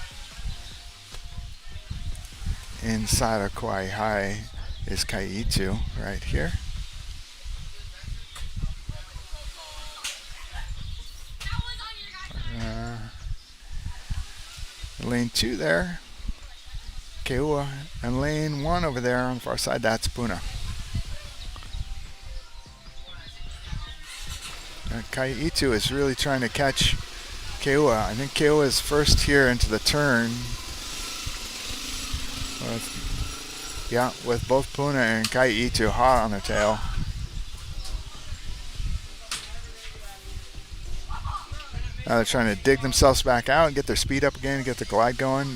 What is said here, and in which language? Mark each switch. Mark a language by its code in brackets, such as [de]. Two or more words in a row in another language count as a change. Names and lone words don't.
[en] Inside of Kawaihae is ʻEhitu right here. Lane 2 there, KEAWE, and lane 1 over there on the far side, that's Puna. ʻEhitu is really trying to catch KEAWE. I think KEAWE is first here into the turn. With both Puna and ʻEhitu hot on their tail. Now they're trying to dig themselves back out and get their speed up again and get the glide going.